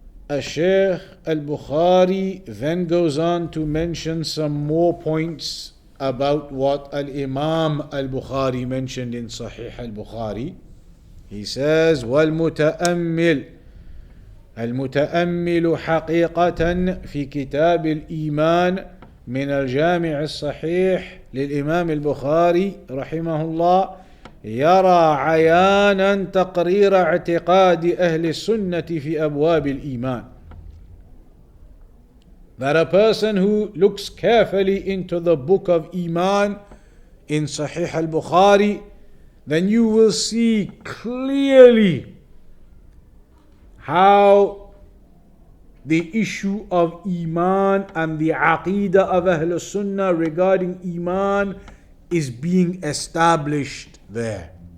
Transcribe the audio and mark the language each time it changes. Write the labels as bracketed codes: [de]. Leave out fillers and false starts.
[en] Shaykh al-Bukhari then goes on to mention some more points about what Al-Imaam al-Bukhari mentioned in Sahih al-Bukhari. He says, [ar] وَالْمُتَأَمِّلُ المتأمل حقيقة في كتاب الإيمان من الجامع الصحيح للإمام البخاري رحمه الله يرى عيانا تقرير اعتقاد أهل السنة في أبواب الإيمان. [en] That a person who looks carefully into the book of Iman in Sahih al-Bukhari, then you will see clearly how the issue of Iman and the Aqidah of Ahl Sunnah regarding Iman is being established there.